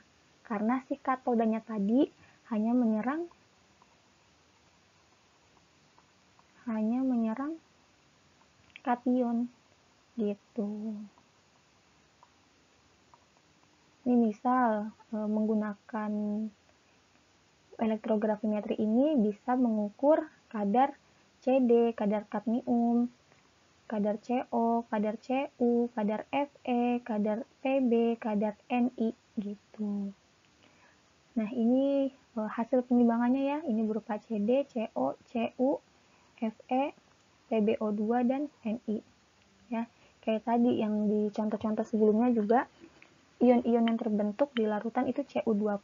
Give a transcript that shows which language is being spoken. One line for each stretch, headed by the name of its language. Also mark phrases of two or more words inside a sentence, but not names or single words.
Indonesian: Karena si katodanya tadi hanya menyerang kation gitu. Ini misal menggunakan elektrografimetri ini bisa mengukur kadar CD, kadar kadmium, kadar CO, kadar Cu, kadar Fe, kadar Pb, kadar Ni gitu. Nah, ini hasil penimbangannya ya. Ini berupa CD, CO, Cu, Fe, PbO2 dan Ni. Ya, kayak tadi yang di contoh-contoh sebelumnya juga ion-ion yang terbentuk di larutan itu Cu2+.